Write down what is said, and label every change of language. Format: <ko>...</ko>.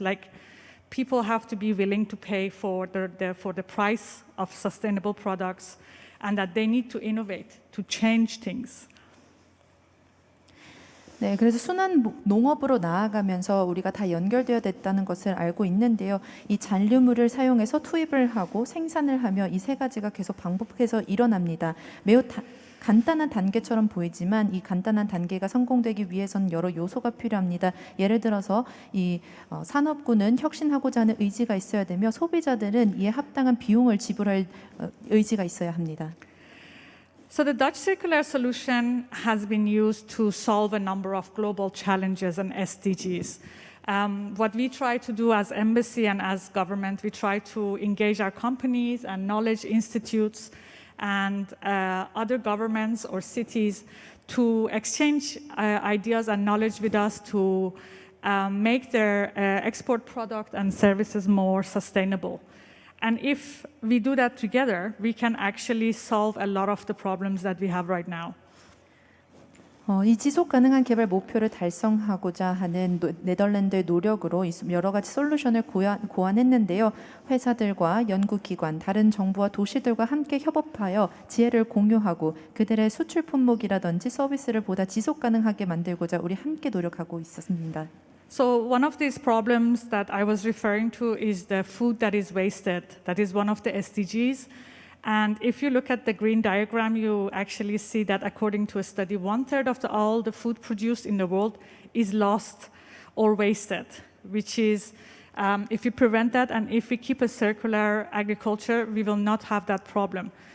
<en>Like people have to be willing to pay for the price of sustainable products, and that they need to innovate, to change things.</en> <ko>네, 그래서 순환 농업으로 나아가면서 우리가 다 연결되어 됐다는 것을 알고 있는데요. 이 잔류물을 사용해서 투입을 하고 생산을 하며 이 세 가지가 계속 반복해서 일어납니다. 매우 간단한 단계처럼 보이지만 이 간단한 단계가 성공되기 위해선 여러 요소가 필요합니다. 예를 들어서 이 산업군은 혁신하고자 하는 의지가 있어야 되며 소비자들은 이에 합당한 비용을 지불할 의지가 있어야 합니다.</ko> <en>So the Dutch circular solution has been used to solve a number of global challenges and SDGs. What we try to do as embassy and as government, we try to engage our companies and knowledge institutes and other governments or cities to exchange ideas and knowledge with us to make their export product and services more sustainable. And if we do that together, we can actually solve a lot of the problems that we have right now.</en> <ko>이 지속 가능한 개발 목표를 달성하고자 하는 네덜란드의 노력으로 여러 가지 솔루션을 고안했는데요. 회사들과 연구기관, 다른 정부와 도시들과 함께 협업하여 지혜를 공유하고 그들의 수출 품목이라든지 서비스를 보다 지속 가능하게 만들고자 우리 함께 노력하고 있었습니다.</ko> <en>So one of these problems that I was referring to is the food that is wasted. That is one of the SDGs. And if you look at the green diagram, you actually see that according to a study, 1/3 of all the food produced in the world is lost or wasted, which is, if we prevent that and if we keep a circular agriculture, we will not have that problem.</en>